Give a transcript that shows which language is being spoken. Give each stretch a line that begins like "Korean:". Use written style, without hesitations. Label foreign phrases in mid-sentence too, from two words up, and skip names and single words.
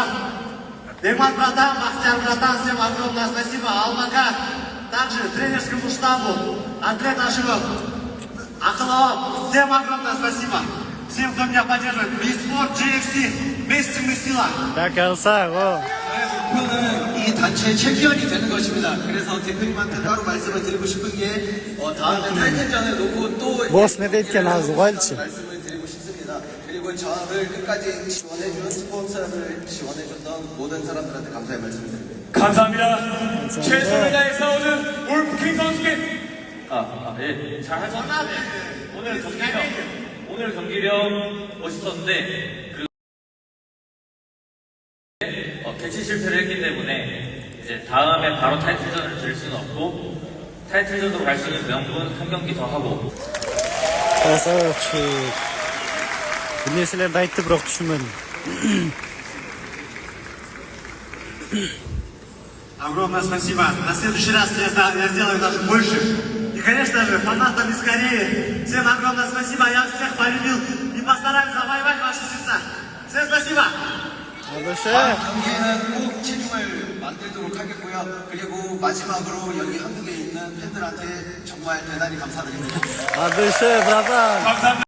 Russian: Бегман братан, Бахтияр братан, всем огромное спасибо. Алмака, также тренерскому штабу, Андрей Нашивов, Ахалова, всем огромное спасибо. Всем, кто меня поддерживает. Бейспорт, GFC, вместе мы сила. Так, Алсаго.
Korean: 목표는 이 단체 챔피언이 되는 것입니다. 그래서 대표님한테 따로 말씀을 드리고 싶은 게 다음에 타이틀전을 놓고 또 Boss ne deyken ağzı valçı. 말씀을 드리고 싶습니다. 그리고 저를 끝까지 지원해준 스폰서를 지원해줬던 모든 사람들한테 감사의 말씀을 드립니다. 감사합니다. 최선을 다해 싸우는 울프킹 선수께 예, 잘 하셨는데 오늘 경기력 멋있었는데 개최 실패를 했기 때문에 이제 다음에 바로 타이틀전을 들 수는 없고 타이틀전으로 갈 수 있는 명분 한 경기 더 하고
Russian: Красавчик.
Kazakh: Bir нәрселерді айтты, бірақ түсінмедім.
Russian: Огромное спасибо. На следующий раз я сделаю даже больше. И, конечно же, фанатам из Кореи, всем огромное спасибо. Я всех полюбил и постараюсь завоевать ваши сердца. Всем спасибо.
Korean: 경기에는 꼭 체중을 만들도록 하겠고요. 그리고 마지막으로 여기 한국에 있는 팬들한테 정말 대단히 감사드립니다.
Turkish: Adı şey, bratan.
Korean: 감사합니다.